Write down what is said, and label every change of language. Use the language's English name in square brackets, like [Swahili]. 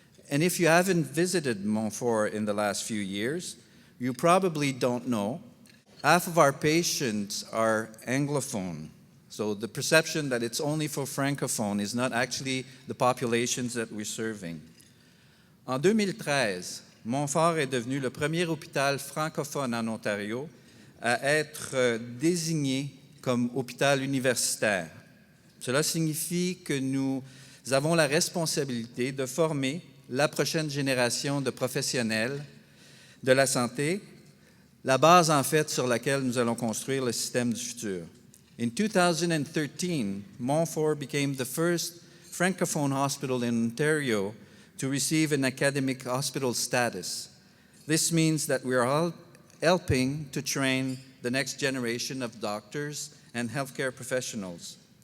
[English] And if you haven't visited Montfort in the last few years, you probably don't know, half of our patients are Anglophone. So the perception that it's only for Francophone is not actually the populations that we're serving. [French] En 2013, Montfort est devenu le premier hôpital francophone en Ontario à être désigné comme hôpital universitaire. Cela signifie que nous avons la responsabilité de former la prochaine génération de professionnels de la santé, la base en fait sur laquelle nous allons construire le système du futur. [English] In 2013, Montfort became the first francophone hospital in Ontario to receive an academic hospital status. This means that we are all helping to train the next generation of doctors and healthcare professionals.